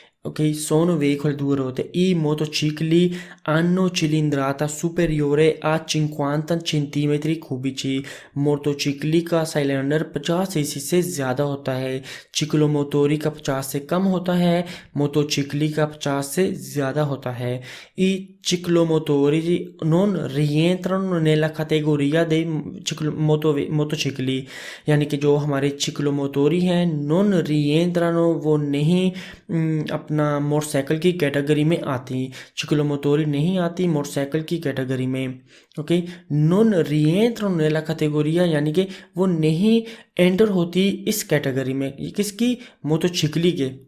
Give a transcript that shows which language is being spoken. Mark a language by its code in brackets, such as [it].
[it] Ok, sono veicoli a 2 ruote. I motocicli hanno cilindrata superiore a 50 centimetri cubici। [hi] मोटोचिक्ली का cylinder 50 CC से ज़्यादा होता है। चिक्लोमोटोरी का 50 से कम होता है, मोटोचिक्ली का 50 से ज़्यादा होता है। [it] I ciclomotori non rientrano nella categoria dei motocicli। [hi] यानी कि जो हमारे चिक्लोमोटोरी हैं, [it] नॉन रिएंट्रानो, [hi] वो नहीं अपना मोटरसाइकिल की कैटेगरी में आती। चिक्लोमोटोरी नहीं आती मोटरसाइकिल की कैटेगरी में। ओके, [it] नॉन रिएंट्रानो नेला कैटेगोरिया, [hi] यानी कि वो नहीं एंटर होती इस कैटेगरी में। किसकी? मोटोचिक्ली के।